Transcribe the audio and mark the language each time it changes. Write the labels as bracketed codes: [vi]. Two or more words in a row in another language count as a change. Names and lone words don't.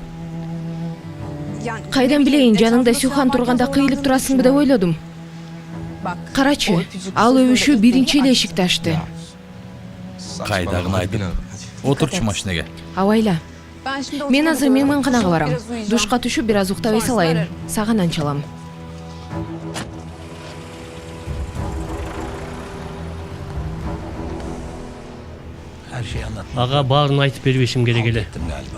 [ky] Кайдан билейин, жаныңда Сюхан турганда кыйылып турасыңбы деп ойлодум. Карачы, ал өбүшү биринчи эле эшикти ачты. Кайдагын айтып. Отурчу машинеге. Абайла. Мен азыр мейманканага барам. Душка түшүп бир аз уктабай салайын. Сага нан чалам. [tr] Her şeyi anlattım [ky] Ага баарын айтып бербешим керек эле. [tr] galiba.